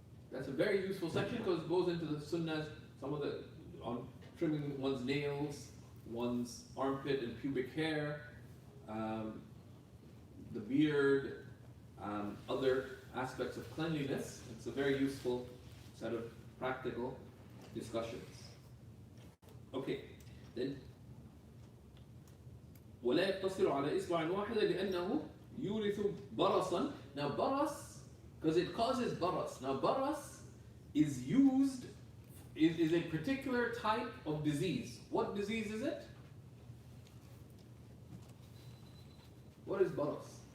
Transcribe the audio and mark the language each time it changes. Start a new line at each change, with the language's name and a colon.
English: That's a very useful section because it goes into the sunnahs, some of the, on trimming one's nails, one's armpit and pubic hair, the beard, other aspects of cleanliness. It's a very useful set of practical discussions. Okay, then
Arabic: ولا يقتصر على إصبع واحدة لأنه يورث برصا.
English: Now baras, because it causes baras. Now baras is used, is a particular type of disease. What disease is it? What is baras?